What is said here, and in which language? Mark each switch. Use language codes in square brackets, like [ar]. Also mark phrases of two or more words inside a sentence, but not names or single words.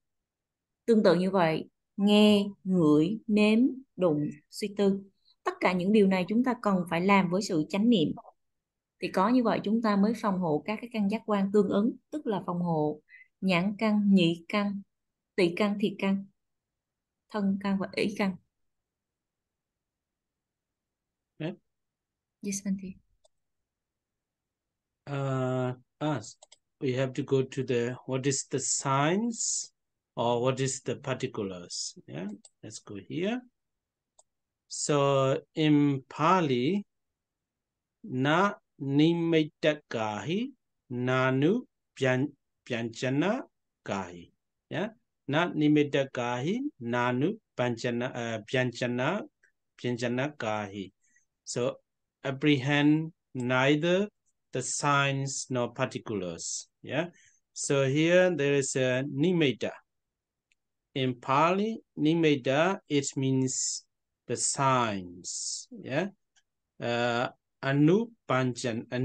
[vi] Tương tự như vậy, nghe, ngửi, nếm, đụng, suy tư, tất cả những điều này chúng ta cần phải làm với sự chánh niệm. Thì có như vậy chúng ta mới phòng hộ các cái căn giác quan tương ứng, tức là phòng hộ nhãn căn, nhị căn, tỳ căn, thiệt căn, thân căn và ý căn. [en] Okay. Yes, Bante. We have to go to the what is the signs or what is the particulars. Yeah, let's go here. So in Pali, [pi] na nimittakahi nanu pyanjana kahi. Yeah, na nimittakahi nanu pyanjana kahi. [en] So apprehend neither the signs nor particulars. Yeah. So here there is a nimitta. In Pali, nimitta, it means the signs. Yeah. Anupyanjana.